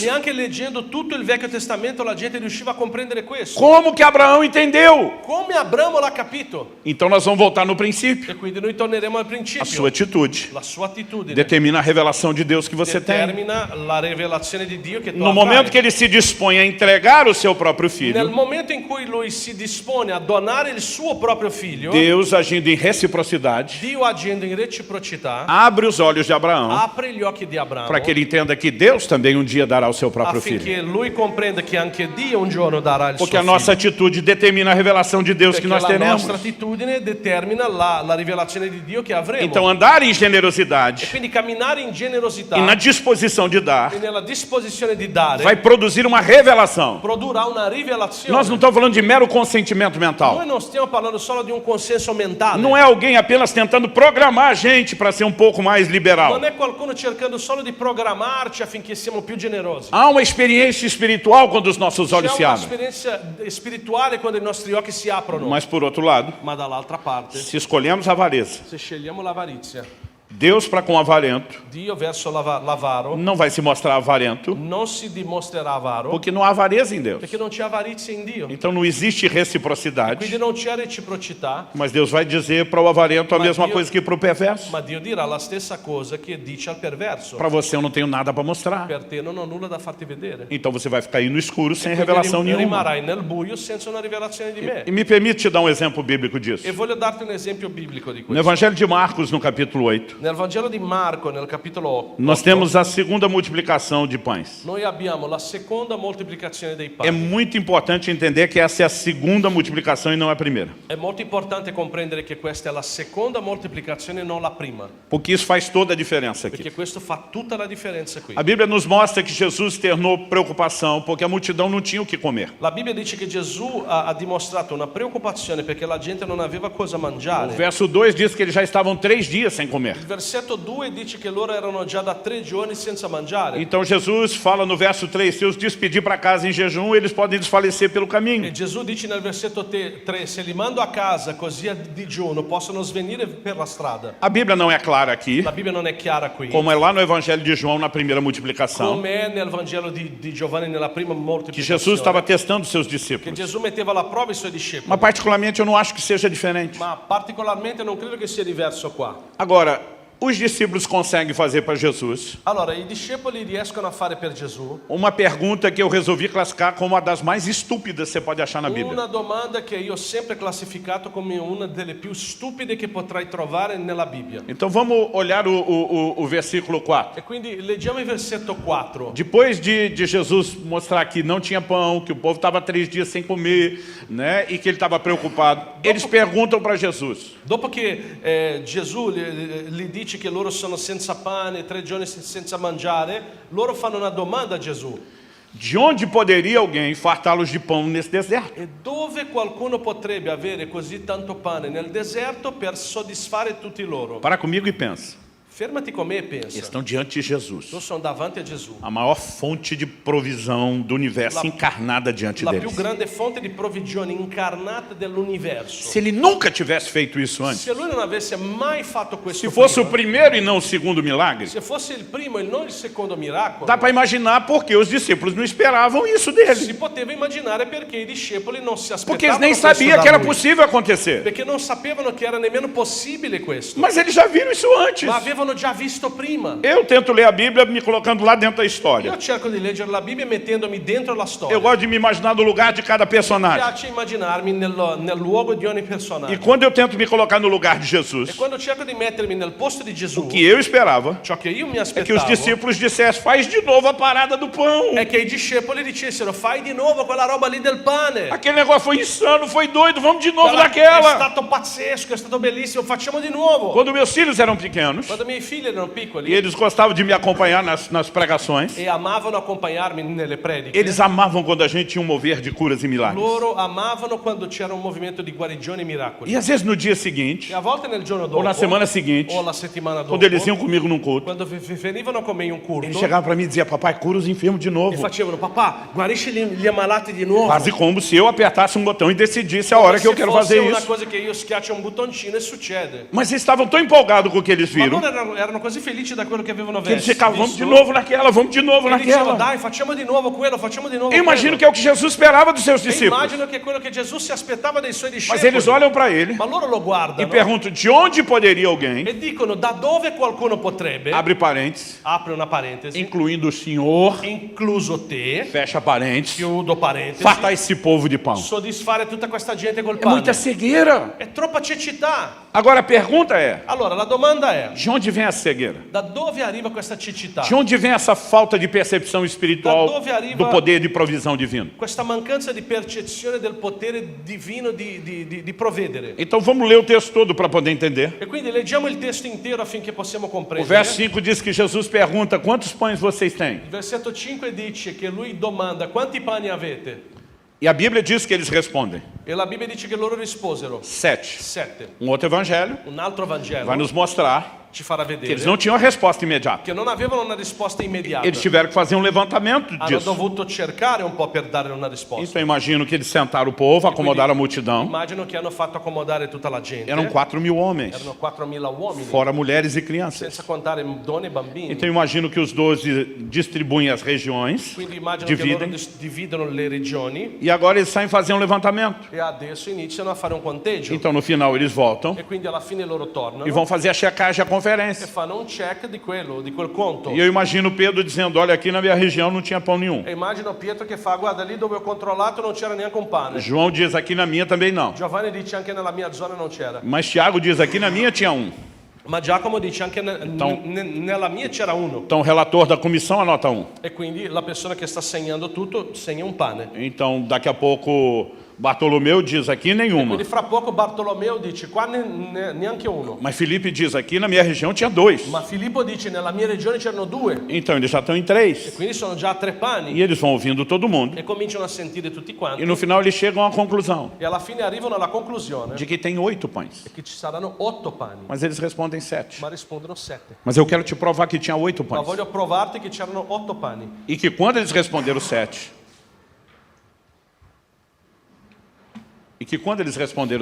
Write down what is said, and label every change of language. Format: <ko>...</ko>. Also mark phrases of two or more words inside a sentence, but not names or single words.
<it>Neanche leggendo tutto il Vecchio Testamento la gente riusciva a comprendere questo.</it> <pt>Como que Abraão entendeu?</pt> <it>Come Abramo l'ha capito.</it> <pt>Então nós vamos voltar no princípio.</pt> <it>E quindi noi torneremo al</it> <pt>A</pt> <it>principio.</it> <pt>sua atitude</pt> <it>La sua attitudine</it> <pt>determina a revelação de Deus que você tem.</pt> <it>determina la rivelazione di Dio che tu</it> <pt>No momento</pt> <it>avrai.</it> <pt>que ele se dispõe a entregar o seu próprio</pt> <it>Nel</it> <pt>filho,</pt> <it>momento in cui lui si dispone a donare il suo proprio figlio,</it> <pt>Deus, agindo em reciprocidade,</pt> <it>Dio agendo in reciprocità</it> <pt>abre os olhos de Abraão</pt> <it>apre gli occhi di Abramo</it> <pt>para que ele entenda que Deus também um dia dará o seu próprio filho.</pt> <it>affinché lui comprenda che anche Dio un giorno darà il</it> <pt>Porque</pt> <it>suo</it> <pt>a nossa</pt> <it>figlio.</it> <pt>atitude determina a revelação de Deus que</pt> <it>Perché</it> <pt>nós</pt> <it>la</it> <pt>teremos.</pt> <it>nostra attitudine determina la rivelazione di Dio che avremo.</it> <pt>Então andar em</pt> <it>E</it> <pt>generosidade</pt> <it>quindi camminare in generosità</it> <pt>e na disposição de dar</pt> <it>e nella disposizione di dare</it> <pt>vai produzir uma revelação.</pt> <it>produrrà una rivelazione.</it> <pt>Nós não estamos falando de mero consentimento mental.</pt> <it>Noi non stiamo parlando solo di un consenso mentale.</it> <pt>Não é alguém apenas tentando programar a gente para ser um pouco mais liberal.</pt> <it>Non è qualcuno cercando solo di programmarci affinché siamo più generosi.</it> <pt>Há uma experiência espiritual quando os nossos olhos</pt> <it>C'è</it> <pt>se abrem.</pt> <it>un'esperienza spirituale quando i nostri occhi si aprono.</it> <pt>Mas por outro lado,</pt> <it>Ma dall'altra parte,</it> <pt>se escolhemos a avareza,</pt> <it>se scegliamo l'avarizia,</it> <pt>Deus para com o avarento</pt> <it>Dio verso l'avaro</it> <pt>não vai se mostrar avarento,</pt> <it>non si dimostrerà avaro</it> <pt>porque não há avareza em Deus.</pt> <it>perché non c'è avarizia in Dio.</it> <pt>Então não existe reciprocidade,</pt> <it>Quindi non c'è reciprocità,</it> <pt>mas Deus vai dizer para o avarento a Mas mesma Deus- coisa que para o perverso.</pt> <it>ma Dio dirà la stessa cosa che dice al perverso.</it> <pt>Para você eu não tenho nada para mostrar.</pt> <it>Per te non ho nulla da farti vedere.</it> <pt>Então você vai ficar aí no escuro sem</pt> <it>Quindi</it> <pt>revelação nenhuma.</pt> <it>rimarrai nel buio senza una rivelazione di me.</it> <pt>E me permite te dar um exemplo bíblico disso.</pt> <it>E voglio darti un esempio biblico di</it> <pt>No</pt> <it>questo.</it> <pt>Evangelho de Marcos, no capítulo 8,</pt> <it>Nel Vangelo di Marco, nel capitolo 8,</it> <pt>nós temos a segunda multiplicação de pães.</pt> <it>noi abbiamo la seconda moltiplicazione dei</it> <pt>É</pt> <it>pani.</it> <pt>muito importante entender que essa é a segunda multiplicação e não a primeira.</pt> <it>È molto importante comprendere che questa è la seconda moltiplicazione e non la prima,</it> <pt>Porque isso faz toda a diferença aqui.</pt> <it>perché questo fa tutta la differenza qui.</it> <pt>A Bíblia nos mostra que Jesus externou preocupação porque a multidão não tinha o que comer.</pt> <it>La Bibbia dice che Gesù ha dimostrato una preoccupazione perché la gente non aveva cosa</it> <pt>O</pt> <it>mangiare.</it> <pt>verso 2 diz que eles já estavam 3 dias sem comer.</pt> <it>Il versetto 2 dice che loro erano già da 3 giorni senza mangiare.</it> <pt>Então Jesus fala no verso 3, se eu os despedir para casa em jejum, eles podem desfalecer pelo</pt> <it>E</it> <pt>caminho.</pt> <it>Gesù dice nel versetto 3, se li mando a casa così a digiuno possono svenire per la strada.</it> <pt>A Bíblia não é clara aqui,</pt> <it>La Bibbia non è chiara qui,</it> <pt>como é lá no Evangelho de João na primeira multiplicação,</pt> <it>come è nel Vangelo di Giovanni nella prima</it> <pt>que</pt> <it>moltiplicazione,</it> <pt>Jesus estava testando seus</pt> <it>che</it> <pt>discípulos.</pt> <it>Gesù metteva alla prova i suoi discepoli.</it> <pt>Mas particularmente eu não acho que seja diferente.</pt> <it>Ma particolarmente non credo che sia diverso qua.</it> <pt>Agora, os discípulos conseguem fazer para Jesus</pt> <it>Allora, i discepoli riescono a fare per Gesù</it> <pt>uma pergunta que eu resolvi classificar como uma das mais estúpidas que você pode achar na Bíblia.</pt> <it>una domanda che io ho sempre classificato come una delle più stupide che potrai trovare nella Bibbia.</it> <pt>Então vamos olhar o versículo 4.</pt> <it>E quindi leggiamo il versetto 4.</it> <pt>Depois de Jesus mostrar que não tinha pão, que o povo estava 3 dias sem comer, né, e que ele estava preocupado, eles perguntam para Jesus:</pt> <it>Dopo che Gesù gli dice che loro sono senza pane, 3 giorni senza mangiare, loro fanno una domanda a Gesù.</it> <pt>de onde poderia alguém fartá-los de pão nesse deserto?</pt> <it>E dove qualcuno potrebbe avere così tanto pane nel deserto per soddisfare tutti loro?</it> <pt>Para comigo e pensa.</pt> <it>Fermati con me e</it> <pt>Eles</pt> <it>pensa.</it> <pt>estão diante de Jesus,</pt> <it>Loro sono davanti a Gesù.</it> <pt>a maior fonte de provisão do universo encarnada diante</pt> <it>La più</it> <pt>deles.</pt> <it>grande fonte di provvigione incarnata dell'universo.</it> <pt>Se ele nunca tivesse feito isso antes,</pt> <it>Se lui non avesse mai fatto questo</it> <pt>se fosse o</pt> <it>prima,</it> <pt>primeiro e não o segundo milagre,</pt> <it>se fosse il primo e non il secondo miracolo,</it> <pt>dá para imaginar porque os discípulos não esperavam isso</pt> <it>si</it> <pt>dele.</pt> <it>poteva immaginare perché i discepoli non si</it> <pt>Porque eles</pt> <it>aspettavano</it> <pt>nem</pt> <it>questo</it> <pt>sabiam</pt> <it>da</it> <pt>que era</pt> <it>lui.</it> <pt>possível acontecer.</pt> <it>Perché non sapevano che era nemmeno possibile questo.</it> <pt>Mas eles já viram isso antes.</pt> <it>Ma avevano già visto prima.</it> <pt>Eu tento ler a Bíblia me colocando lá dentro da história.</pt> <it>Io cerco di leggere la Bibbia mettendomi dentro la storia.</it> <pt>Eu gosto de me imaginar no lugar de cada</pt> <it>Mi</it> <pt>personagem.</pt> <it>piace immaginarmi nel luogo di ogni personaggio.</it> <pt>E quando eu tento me colocar no lugar de</pt> <it>E</it> <pt>Jesus,</pt> <it>quando cerco di mettermi nel posto di Gesù,</it> <pt>o que eu esperava</pt> <it>ciò che io mi</it> <pt>é que os</pt> <it>aspettavo</it> <pt>discípulos dissessem: faz de novo a parada do pão.</pt> <it>è che i discepoli dicessero fai di nuovo quella roba lì del pane.</it> <pt>Aquele negócio foi insano, foi doido, vamos de novo</pt> <it>È</it> <pt>naquela.</pt> <it>stato pazzesco, è stato bellissimo, facciamo di nuovo.</it> <pt>Quando meus filhos eram pequenos,</pt> <it>Quando miei figli erano</it> <pt>E</pt> <it>piccoli</it> <pt>eles gostavam de me acompanhar nas pregações.</pt> <it>e amavano accompagnarmi nelle prediche,</it> <pt>Eles amavam quando a gente tinha um mover de curas e milagres.</pt> <it>loro amavano quando c'era un movimento di guarigione e miracoli.</it> <pt>E às vezes no dia seguinte,</pt> <it>E a volte nel giorno</it> <pt>ou na</pt> <it>dopo,</it> <pt>semana seguinte,</pt> <it>o la settimana dopo,</it> <pt>quando eles iam comigo num culto,</pt> <it>quando venivano con me in un culto,</it> <pt>eles chegavam para mim e diziam: papai, cura os enfermos de</pt> <it>e</it> <pt>novo.</pt> <it>facevano: papà, guarisci gli ammalati di nuovo.</it> <pt>Quase como se eu apertasse um botão e decidisse a hora que eu quero</pt> <it>fosse</it> <pt>fazer</pt> <it>una</it> <pt>isso.</pt> <it>cosa che io schiaccio un bottoncino e succede.</it> <pt>Mas eles estavam tão empolgados com o que eles</pt> <it>Ma</it> <pt>viram,</pt> <it>loro erano così felici da quello che avevano</it> <pt>que eles</pt> <it>visto.</it> <pt>ficavam: vamos de novo naquela, vamos de novo</pt> <it>E dicevano:</it> <pt>naquela.</pt> <it>dai, facciamo di nuovo quello, facciamo di nuovo</it> <pt>Eu imagino</pt> <it>quello.</it> <pt>que é o que Jesus esperava dos seus</pt> <it>E</it> <pt>discípulos.</pt> <it>immagino che è quello che Gesù si aspettava dai suoi</it> <pt>Mas</pt> <it>discepoli.</it> <pt>eles olham para ele</pt> <it>Ma loro lo</it> <pt>e</pt> <it>guardano</it> <pt>perguntam: de onde poderia alguém,</pt> <it>e dicono: da dove qualcuno potrebbe,</it> <pt>abre parênteses,</pt> <it>apre una parentesi,</it> <pt>incluindo o Senhor,</pt> <it>incluso te,</it> <pt>fecha parênteses,</pt> <it>chiudo parentesi,</it> <pt>fartar esse povo de pão?</pt> <it>soddisfare tutta questa gente col</it> <pt>É</pt> <it>pane.</it> <pt>muita cegueira.</pt> <it>È troppa cecità.</it> <pt>Agora a pergunta é:</pt> <it>Allora la domanda è:</it> <pt>de onde vem a cegueira?</pt> <it>da dove arriva questa cecità?</it> <pt>De onde vem essa falta de percepção espiritual</pt> <it>Da dove arriva-</it> <pt>do poder de provisão divino?</pt> <it>Questa mancanza di percezione del potere divino di provvedere.</it> <pt>Então vamos ler o texto todo para poder entender.</pt> <it>E quindi leggiamo il testo intero affinché possiamo</it> <pt>O</pt> <it>comprendere.</it> <pt>verso 5 diz que Jesus pergunta: quantos pães vocês têm?</pt> <it>Il versetto 5 dice che lui domanda: quanti pani avete?</it> <pt>E a Bíblia diz que eles respondem:</pt> <it>E la Bibbia dice che loro risposero:</it> <pt>7.</pt> <it>7.</it> <pt>Um outro evangelho</pt> <it>Un altro Vangelo</it> <pt>vai nos mostrar</pt> <it>ci farà</it> <pt>que</pt> <it>vedere</it> <pt>eles não tinham a resposta imediata.</pt> <it>che non avevano una risposta immediata.</it> <pt>Eles tiveram que fazer um levantamento</pt> <it>Hanno</it> <pt>disso.</pt> <it>dovuto cercare un po' per dare una risposta.</it> <pt>Então eu imagino que eles sentaram o povo, acomodaram a multidão.</pt> <it>Immagino che hanno fatto accomodare tutta la gente.</it> <pt>Eram 4.000 homens,</pt> <it>Erano 4.000 uomini,</it> <pt>fora mulheres e crianças.</pt> <it>senza contare donne e bambini.</it> <pt>Então eu imagino que os 12 distribuem as regiões,</pt> <it>Quindi immagino che loro</it> <pt>dividem,</pt> <it>dividono le regioni</it> <pt>e agora eles saem fazer um levantamento.</pt> <it>e adesso iniziano a fare un conteggio.</it> <pt>Então no final eles voltam</pt> <it>E quindi alla fine loro tornano</it> <pt>e vão fazer a checagem, a</pt> <it>e</it> <pt>conferência.</pt> <it>fanno un check di quel conto.</it> <pt>E eu imagino Pedro dizendo: olha, aqui na minha região não tinha pão nenhum.</pt> <it>E immagino Pietro che fa: guarda, lì dove ho controllato non c'era neanche un pane.</it> <pt>João diz: aqui na minha também não.</pt> <it>Giovanni dice: anche nella mia zona non c'era.</it> <pt>Mas Tiago diz: aqui na minha tinha um.</pt> <it>Ma Giacomo dice: anche nella mia c'era uno.</it> <pt>Então o relator da comissão anota um.</pt> <it>E quindi la persona che sta segnando tutto segna un pane.</it> <pt>Então daqui a pouco Bartolomeu diz: aqui nenhuma.</pt> <it>Quindi fra poco Bartolomeo dice: qua neanche uno.</it> <pt>Mas Felipe diz: aqui na minha região tinha 2.</pt> <it>Ma Filippo dice: nella mia regione c'erano 2.</it> <pt>Então eles já estão em 3.</pt> <it>Quindi sono già 3 pani.</it> <pt>E eles vão ouvindo todo mundo.</pt> <it>E cominciano a sentire tutti quanti.</it> <pt>E no final eles chegam à conclusão</pt> <it>E alla fine arrivano alla conclusione</it> <pt>de que tem 8 pães.</pt> <it>che ci saranno 8 pani.</it> <pt>Mas eles respondem 7.</pt> <it>Ma rispondono 7.</it> <pt>Mas eu quero te provar que tinha 8</pt> <it>Ma</it> <pt>pães.</pt> <it>voglio provarti che c'erano 8 pani.</it> <pt>E que quando eles responderam 7, e que quando eles responderam</pt>